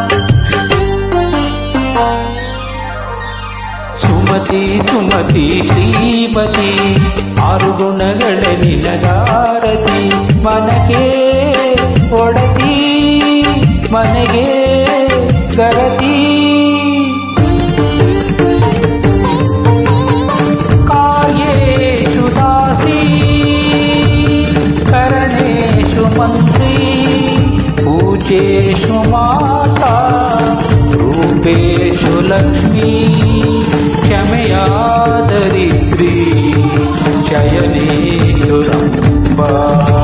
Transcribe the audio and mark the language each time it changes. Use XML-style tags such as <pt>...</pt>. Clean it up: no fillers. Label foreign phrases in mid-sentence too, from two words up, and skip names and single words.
<kn>ಸುಮತಿ ಸುಮತಿ ಶ್ರೀಮತಿ ಆರು ಗುಣಗಳೇ ನಿನಗಾರತಿ ಮನಗೆ ಕೊಡತಿ ಮನೆಗೆ ಗರತಿ</kn> <sa>ಕಾರ್ಯೇಷು ದಾಸಿ ಕರಣೇಷು ಮಂತ್ರಿ पूजेषु माता रूपेषु लक्ष्मी क्षमया धरित्री शयनेषु रम्बा।</sa>